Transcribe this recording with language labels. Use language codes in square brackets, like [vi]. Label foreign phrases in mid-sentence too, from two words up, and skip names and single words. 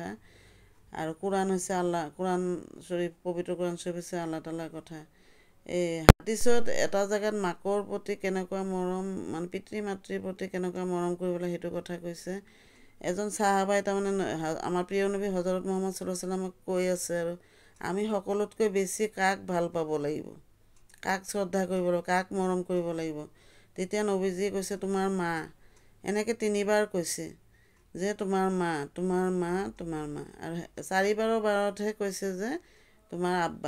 [as] আৰু কোৰাণ হৈছে কোৰাণ শৰীফ, পবিত্ৰ কোৰাণ শৰীফ হৈছে আল্লাহ তাআলাৰ কথা। এই হাদিছত এটা জেগাত মাকৰ প্ৰতি কেনেকুৱা মৰম, মানে পিতৃ মাতৃৰ প্ৰতি কেনেকুৱা মৰম কৰিব লাগে সেইটো কথা কৈছে। এজন চাহাবাই তাৰমানে আমাৰ প্ৰিয় নবী হজৰত মুহাম্মদ [ar] صلى الله عليه وسلم [as] কৈ আছে আৰু আমি সকলোতকৈ বেছি কাক ভাল পাব লাগিব, কাক শ্ৰদ্ধা কৰিব লাগিব, কাক মৰম কৰিব লাগিব। তেতিয়া নবীজীয়ে কৈছে তোমাৰ মা। এনেকৈ 3বাৰ কৈছে যে তোমাৰ মা, তোমাৰ মা, তোমাৰ মা, আৰু 4বাৰৰ বাৰতহে কৈছে যে তোমাৰ আব্বা।